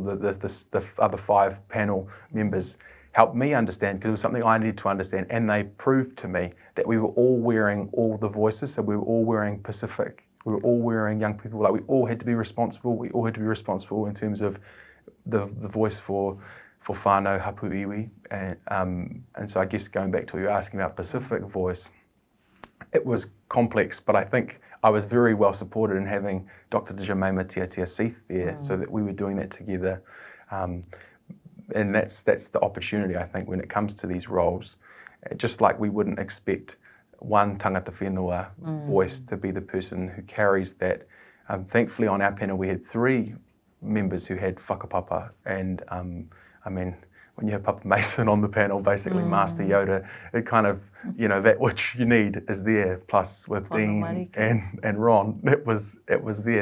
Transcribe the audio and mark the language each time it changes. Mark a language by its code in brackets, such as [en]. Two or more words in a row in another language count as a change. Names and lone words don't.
[en] The other 5 panel members helped me understand, because it was something I needed to understand, and they proved to me that we were all wearing all the voices. So we were all wearing Pacific. We were all wearing young people. Like, we all had to be responsible. We all had to be responsible in terms of the voice for [mi] whānau hapu iwi. [en] And so I guess going back to what you were asking about Pacific voice, it was complex, but I think I was very well supported in having Dr. Jemima Tiatia Seith there, so that we were doing that together. And that's the opportunity, I think, when it comes to these roles. Just like we wouldn't expect one [mi] tangata whenua [en] voice to be the person who carries that. Thankfully, on our panel, we had 3 members who had whakapapa, and when you have Papa Mason on the panel, basically Master Yoda, it kind of, that which you need is there. Plus with Dean and Ron, it was there.